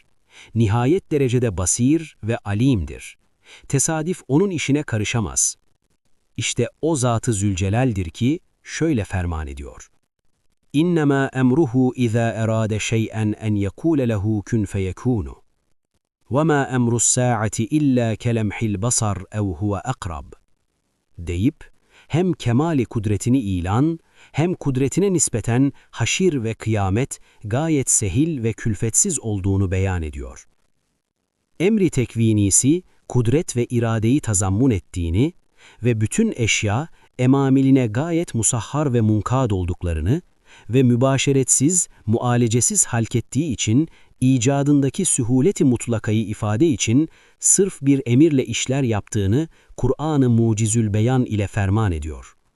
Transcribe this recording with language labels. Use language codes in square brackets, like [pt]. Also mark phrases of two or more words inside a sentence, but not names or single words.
[tr] Nihayet derecede basir ve alimdir. Tesadüf onun işine karışamaz. İşte o Zat-ı Zülcelal'dir ki şöyle ferman ediyor. [ar] إنما أمره إذا أراد شيئا أن يقول له كن فيكون. وَمَا أَمْرُ السَّاعَةِ إِلَّا كَلَمْحِ الْبَصَرِ اَوْ هُوَ أَقْرَبُ [tr] deyip, hem kemali kudretini ilan, hem kudretine nispeten haşir ve kıyamet gayet sehil ve külfetsiz olduğunu beyan ediyor. Emri tekvinisi, kudret ve iradeyi tazammun ettiğini ve bütün eşya, emamiline gayet musahhar ve munkad olduklarını ve mübaşeretsiz, mualecesiz halkettiği için, icadındaki sühuleti mutlakayı ifade için sırf bir emirle işler yaptığını Kur'an-ı Mucizül Beyan ile ferman ediyor.